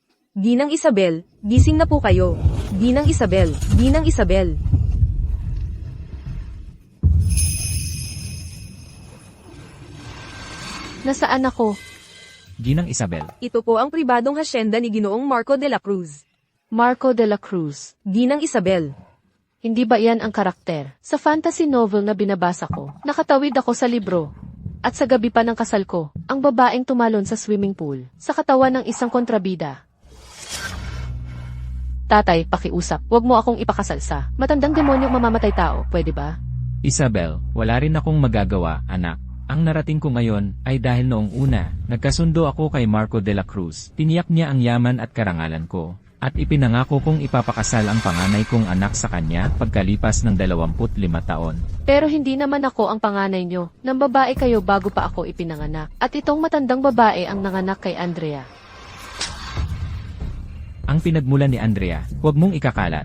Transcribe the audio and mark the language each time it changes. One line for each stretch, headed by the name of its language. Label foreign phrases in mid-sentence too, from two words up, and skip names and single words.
Filipino: Ginang Isabel, gising na po kayo. Ginang Isabel, Ginang Isabel. Nasaan ako? Ginang Isabel. Ito po ang pribadong hasyenda ni Ginoong Marco de la Cruz. Marco de la Cruz. Ginang Isabel. Hindi ba yan ang karakter? Sa
English: fantasy novel
Filipino: na binabasa ko, nakatawid ako sa libro. At sa gabi pa ng kasal ko, ang babaeng tumalon sa
English: swimming pool,
Filipino: sa katawan ng isang kontrabida. Tatay, pakiusap, wag mo akong ipakasal sa matandang demonyong mamamatay tao, pwede ba? Isabel, wala rin akong magagawa, anak. Ang narating ko ngayon ay dahil noong una, nagkasundo ako kay Marco de la Cruz. Tiniyak niya ang yaman at karangalan ko. At ipinangako kong ipapakasal ang panganay kong anak sa kanya pagkalipas ng 25 taon. Pero hindi naman ako ang panganay nyo. Nang babae kayo bago pa ako ipinanganak. At itong matandang babae ang nanganak kay Andrea. Ang pinagmulan ni Andrea, huwag mong ikakalat.